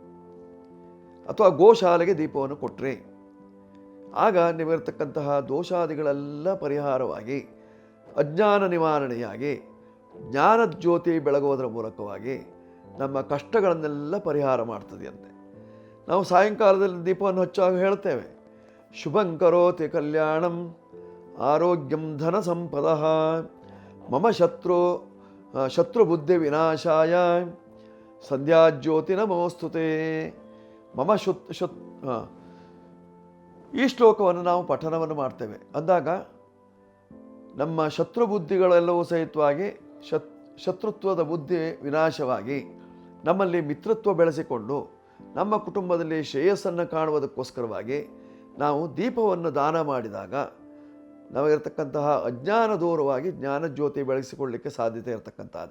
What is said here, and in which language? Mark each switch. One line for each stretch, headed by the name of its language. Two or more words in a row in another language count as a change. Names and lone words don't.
Kannada: ಅಥವಾ ಗೋಶಾಲೆಗೆ ದೀಪವನ್ನು ಕೊಟ್ರಿ, ಆಗ ನೀವಿರತಕ್ಕಂತಹ ದೋಷಾದಿಗಳೆಲ್ಲ ಪರಿಹಾರವಾಗಿ, ಅಜ್ಞಾನ ನಿವಾರಣೆಯಾಗಿ, ಜ್ಞಾನಜ್ಯೋತಿ ಬೆಳಗುವುದರ ಮೂಲಕವಾಗಿ ನಮ್ಮ ಕಷ್ಟಗಳನ್ನೆಲ್ಲ ಪರಿಹಾರ ಮಾಡ್ತದೆಯಂತೆ. ನಾವು ಸಾಯಂಕಾಲದಲ್ಲಿ ದೀಪವನ್ನು ಹಚ್ಚುವಾಗ ಹೇಳ್ತೇವೆ,
Sanskrit: ಶುಭಂ ಕರೋತಿ ಕಲ್ಯಾಣಂ ಆರೋಗ್ಯಂ ಧನ ಸಂಪದ ಮಮ ಶತ್ರು ಬುದ್ಧಿ ವಿನಾಶಾಯ ಸಂಧ್ಯಾಜ್ಯೋತಿ ನಮೋಸ್ತುತೆ.
Kannada: ಮಮ ಈ ಶ್ಲೋಕವನ್ನು ನಾವು ಪಠನವನ್ನು ಮಾಡ್ತೇವೆ ಅಂದಾಗ ನಮ್ಮ ಶತ್ರು ಬುದ್ಧಿಗಳೆಲ್ಲವೂ ಸಹಿತವಾಗಿ ಶತ್ರುತ್ವದ ಬುದ್ಧಿ ವಿನಾಶವಾಗಿ ನಮ್ಮಲ್ಲಿ ಮಿತ್ರತ್ವ ಬೆಳೆಸಿಕೊಂಡು ನಮ್ಮ ಕುಟುಂಬದಲ್ಲಿ ಶ್ರೇಯಸ್ಸನ್ನು ಕಾಣುವುದಕ್ಕೋಸ್ಕರವಾಗಿ ನಾವು ದೀಪವನ್ನು ದಾನ ಮಾಡಿದಾಗ ನಮಗಿರ್ತಕ್ಕಂತಹ ಅಜ್ಞಾನ ದೂರವಾಗಿ ಜ್ಞಾನಜ್ಯೋತಿ ಬೆಳೆಸಿಕೊಳ್ಳಲಿಕ್ಕೆ ಸಾಧ್ಯತೆ ಇರತಕ್ಕಂಥದ್ದು.